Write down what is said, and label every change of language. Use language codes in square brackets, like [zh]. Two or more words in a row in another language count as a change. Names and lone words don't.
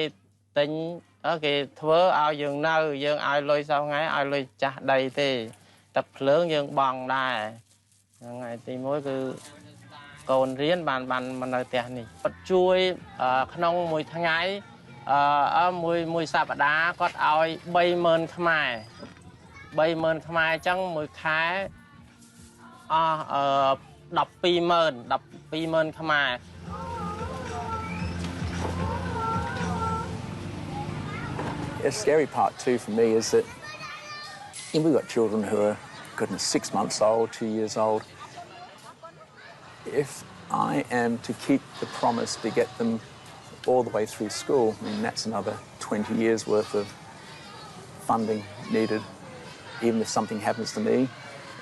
[km] ទិញគេធ្វើឲ្យយើងនៅយើងឲ្យលុយសោះថ្ងៃឲ្យលុយចាស់ដីទេទឹកភ្លើងយើងបង់ដែរហ្នឹងហើយទីមួយគឺ កូនរៀនបានមកនៅផ្ទះនេះគាត់ជួយក្នុងមួយថ្ងៃមួយសប្តាហ៍គាត់ឲ្យ30000ខ្មែរ30000ខ្មែរអញ្ចឹងមួយខែអស់120,000ខ្មែរ [en] The scary part too for me is that we've got children who are, goodness, 6 months old, 2 years old. If I am to keep the promise to get them all the way through school, I mean, that's another 20 years worth of funding needed, even if something happens to me.